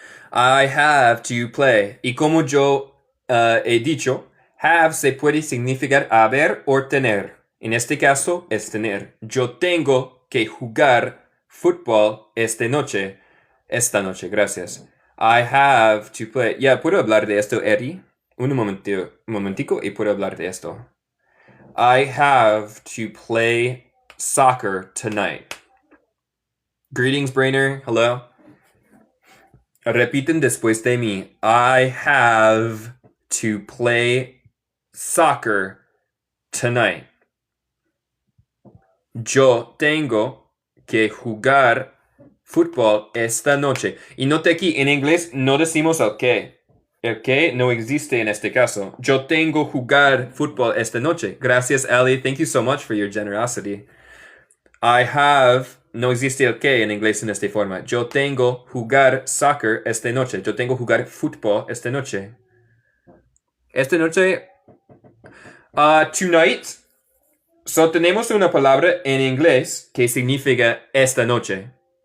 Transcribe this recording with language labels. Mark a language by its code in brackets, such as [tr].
[en] I have to play. [es] Y como yo he dicho, have se puede significar haber o tener. En este caso es tener. Yo tengo que jugar fútbol esta noche, gracias. [en] I have to play. [es] ¿Puedo hablar de esto, Eddie? Un momentico y puedo hablar de esto. [en] I have to play soccer tonight. Greetings, Brainer. Hello. [es] Repiten después de mí. [en] I have to play soccer tonight. [es] Yo tengo que jugar fútbol esta noche. Y note aquí, en inglés no decimos el qué. El qué no existe en este caso. Yo tengo jugar fútbol esta noche. Gracias, Ellie. [en] Thank you so much for your generosity. [es] I have, no existe el qué en inglés en esta forma. Yo tengo jugar soccer esta noche. Yo tengo jugar fútbol esta noche. Esta noche, tonight. So tenemos una palabra en inglés que significa esta noche.